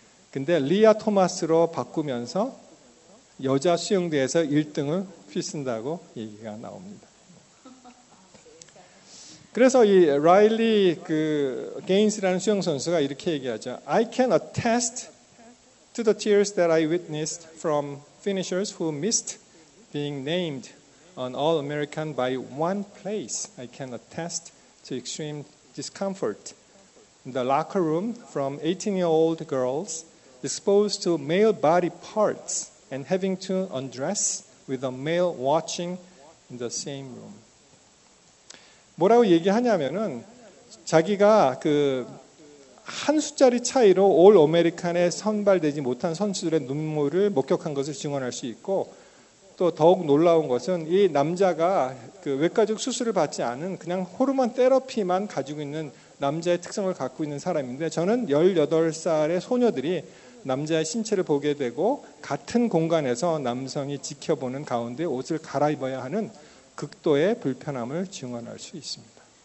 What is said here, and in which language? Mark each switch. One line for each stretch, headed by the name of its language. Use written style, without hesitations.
Korean: 근데 리아 토마스로 바꾸면서 여자 수영대회에서 1등을 휩쓴다고 얘기가 나옵니다. 그래서 이 라일리 게인스라는 수영 선수가 이렇게 얘기하죠.
English: I can attest to the tears that I witnessed from finishers who missed being named an All-American by one place. I can attest to extreme discomfort in the locker room from 18-year-old girls exposed to male body parts and having to undress with a male watching in the same room.
Korean: 뭐라고 얘기하냐면은 자기가 한 숫자리 차이로 올 아메리칸에 선발되지 못한 선수들의 눈물을 목격한 것을 증언할 수 있고 또 더욱 놀라운 것은 이 남자가 외과적 수술을 받지 않은 그냥 호르몬 테라피만 가지고 있는 남자의 특성을 갖고 있는 사람인데 저는 18살의 소녀들이 남자의 신체를 보게 되고 같은 공간에서 남성이 지켜보는 가운데 옷을 갈아입어야 하는 극도의 불편함을 증언할 수 있습니다.